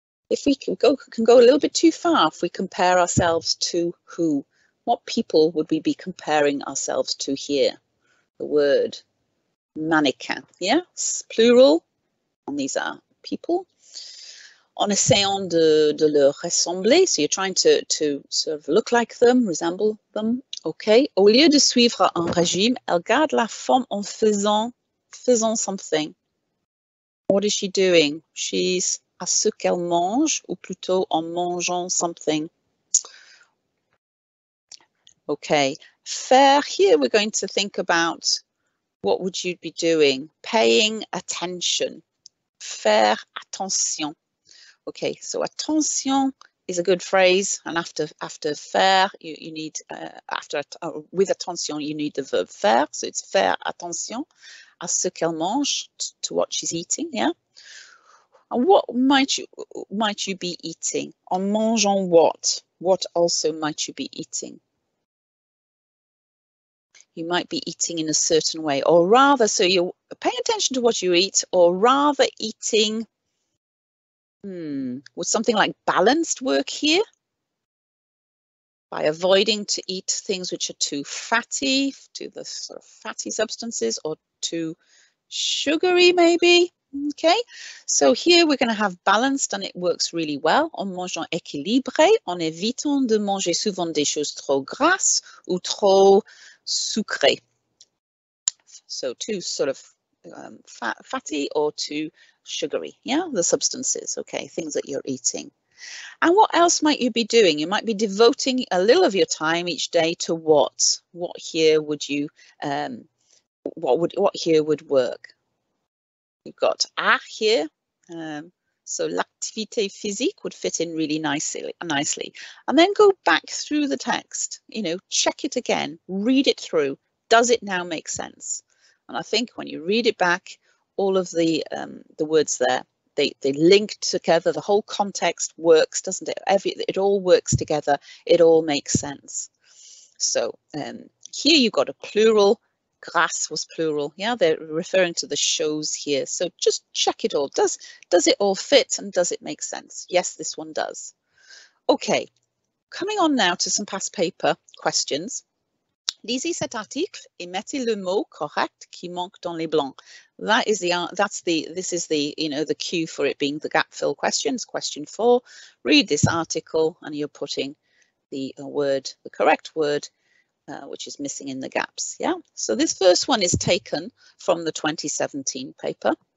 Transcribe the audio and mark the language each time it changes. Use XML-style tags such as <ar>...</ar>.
<en>If we can go a little bit too far, if we compare ourselves to who, what people would we be comparing ourselves to here? The word mannequin, yes, plural, and these are people.</en> <fr>En essayant de leur ressembler,</fr> <en>so you're trying to sort of look like them, resemble them. Okay.</en> <fr>Au lieu de suivre un régime, elle garde la forme en faisant something.</fr> <en>What is she doing?</en> <fr>She's à ce qu'elle mange, ou plutôt en mangeant something.</fr> <en>Okay. Faire, here we're going to think about what would you be doing? Paying attention.</en> <fr>Faire attention.</fr> <en>Okay, so attention is a good phrase, and after faire, you need with attention you need the verb faire. So it's</en> <fr>faire attention à ce qu'elle mange,</fr> <en>to what she's eating. Yeah. And what might you be eating?</en> <fr>En mangeant</fr> <en>what? What also might you be eating? You might be eating in a certain way, or rather, so you're paying attention to what you eat, or rather eating. Would something like balanced work here? By avoiding to eat things which are too fatty, to the sort of fatty substances, or too sugary maybe. Okay, so here we're going to have balanced, and it works really well.</en> <fr>En mangeant équilibré, en évitant de manger souvent des choses trop grasses ou trop sucrées.</fr> <en>So too sort of fatty or too sugary, yeah, the substances, okay, things that you're eating. And what else might you be doing? You might be devoting a little of your time each day to what? What here would you, what here would work? You've got à here, so l'activité physique would fit in really nicely. And then go back through the text, check it again, read it through. Does it now make sense? And I think when you read it back, all of the words there, they link together. The whole context works, doesn't it? It all works together. It all makes sense. So here you've got a plural. Grasse was plural. Yeah, they're referring to the shows here. So just check it all. Does it all fit, and does it make sense? Yes, this one does. Okay, coming on now to some past paper questions.</en> <fr>Lisez cet article et mettez le mot correct qui manque dans les blancs.</fr> <en>This is the cue for it being the gap fill questions. Question 4. Read this article, and you're putting the correct word, which is missing in the gaps. Yeah. So this first one is taken from the 2017 paper.</en>